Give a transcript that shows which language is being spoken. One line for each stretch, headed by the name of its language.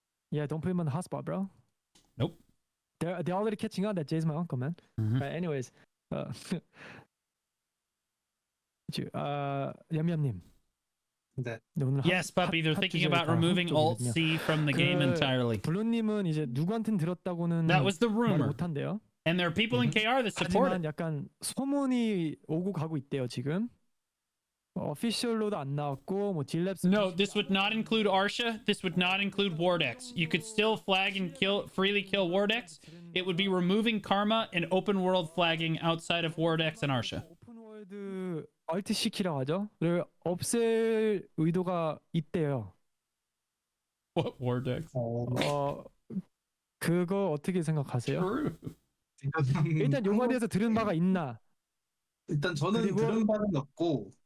English: Yeah, don't put him on the hotspot, bro. Nope. They're already catching on that Jay's my uncle, man. Right, anyways, 얌얌님.
Korean: 네.
English: Yes, puppy. They're thinking about removing Alt C from the game entirely.
Korean: 블루님은 이제 누구한테는 들었다고는
English: That was the rumor.
Korean: 못한대요.
English: And there are people in KR that support it.
Korean: 약간 소문이 오고 가고 있대요 지금. Official로도 안 나왔고 뭐 딜랩스.
English: No, this would not include Arsha. This would not include Wardex. You could still flag and freely kill Wardex. It would be removing Karma and open world flagging outside of Wardex and Arsha.
Korean: 오픈 월드 Alt C 키라고 하죠.를 없앨 의도가 있대요.
English: What Wardex?
Korean: 그거 어떻게 생각하세요?
English: True.
Korean: 일단 요거에 대해서 들은 바가 있나? 일단 저는 들은 바는 없고.